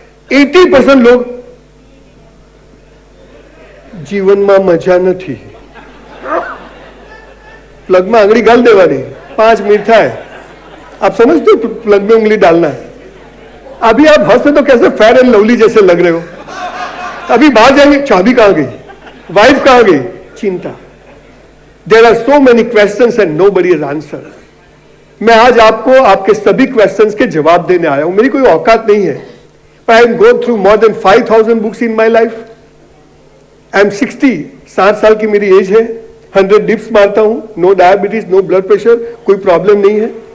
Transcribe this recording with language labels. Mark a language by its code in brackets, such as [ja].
[hi] 80% लोग जीवन में मजा नहीं, प्लग में आंगली डाल देवानी, 5 मिनट है। आप समझते हो प्लग में उंगली डालना है? अभी आप हंसे तो कैसे फेयर एंड लवली जैसे लग रहे हो। अभी बाहर जाएंगे, चाबी कहां गई, वाइफ कहां गई, चिंता। [en] There are so many questions and nobody has answered. [hi] मैं आज आपको आपके सभी क्वेश्चंस के जवाब देने आया हूं। मेरी कोई औकात नहीं है, पर [en] I am go through more than 5000 books in my life. [hi] I am 60 साल की मेरी एज है। 100 डिप्स मारता हूं, no diabetes, no blood pressure, कोई प्रॉब्लम नहीं है।